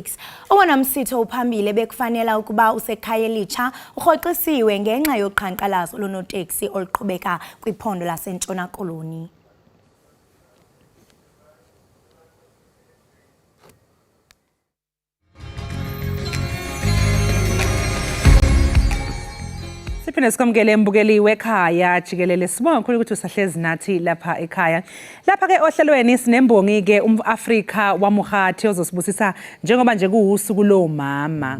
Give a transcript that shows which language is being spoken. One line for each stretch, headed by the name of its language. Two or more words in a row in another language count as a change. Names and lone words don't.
Xhosa: Owona msitho uphambili bekufanele ukuba usekhaya elitsha urhoxisiwe ngenxa yoqhankqalazo lonoteksi oluqhubeka kwiphondo laseNtshona Koloni.
Zulu: Siphinde sikwamukele mbukeli wekhaya Jikelele. Sibonga kakhulu ukuthi usahlezi nathi lapha ekhaya. Lapha ke ohlelweni sinembongi ke umAfrika wamuhathi ozosibusisa njengoba nje kuusuku lomama.